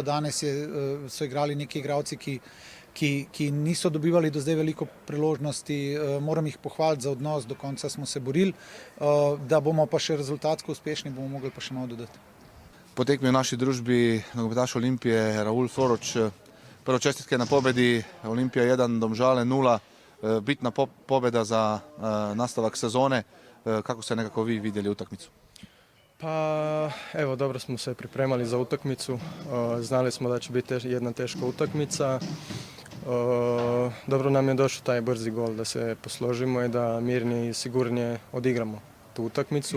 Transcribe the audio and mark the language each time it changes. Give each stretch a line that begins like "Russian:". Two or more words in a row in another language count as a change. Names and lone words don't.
Slovenian: Danes so igrali neki igralci, ki niso dobivali do zdaj veliko priložnosti. Moram jih pohvaliti za odnos, do konca smo se borili. Da bomo pa še rezultatsko uspešni, bomo mogli pa še malo dodati. Po tekmi v naši družbi nogometaš Olimpije Raul Floroč.
Croatian: Prvo čestitke na pobedi, Olimpija 1, Domžale 0, bitna pobeda za nastavak sezone. Kako ste nekako vi vidjeli utakmicu? Pa evo, dobro smo se pripremali za utakmicu, znali smo da će biti jedna teška utakmica. Dobro nam je došao taj brzi gol da se posložimo i da mirnije i sigurnije odigramo tu utakmicu.